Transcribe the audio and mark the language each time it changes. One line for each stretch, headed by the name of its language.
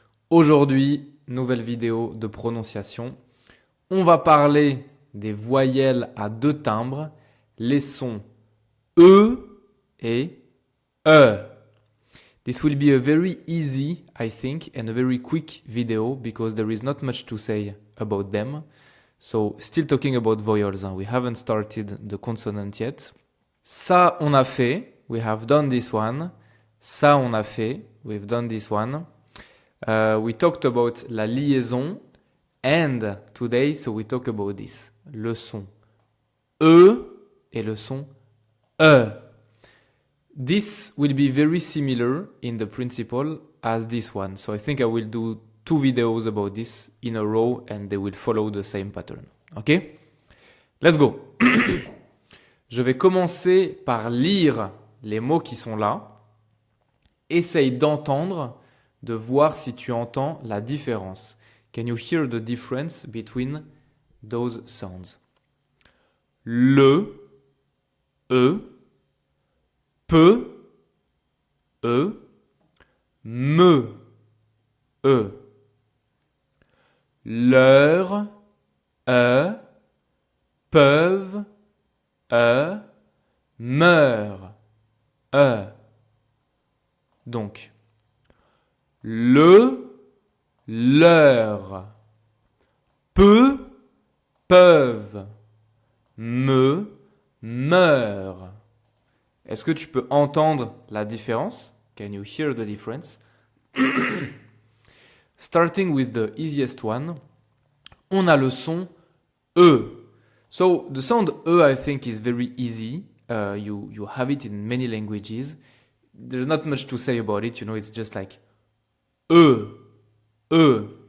French: Aujourd'hui, nouvelle vidéo de prononciation. On va parler des voyelles à deux timbres, les sons E et E.
English: This will be a very easy, I think, and a very quick video because there is not much to say about them. So, still talking about vowels, we haven't started the consonant yet.
French: Ça, on a fait.
English: We have done this one.
French: Ça, on a fait.
English: We've done this one. We talked about la liaison. And today, so we talk about this.
French: Le son E et le son E.
English: This will be very similar in the principle as this one. So I think I will do two videos about this in a row and they will follow the same pattern. Okay? Let's go.
French: Je vais commencer par lire les mots qui sont là. Essaye d'entendre, de voir si tu entends la différence.
English: Can you hear the difference between those sounds?
French: Le, E, peu, E, me, E. Leur, peuvent, meurent, Donc, le, leur, peu, peuvent, me, meurent. Est-ce que tu peux entendre la différence?
English: Can you hear the difference? Starting with the easiest one,
French: on a le son E.
English: So the sound E, I think, is very easy. You have it in many languages. There's not much to say about it, it's just like E, E.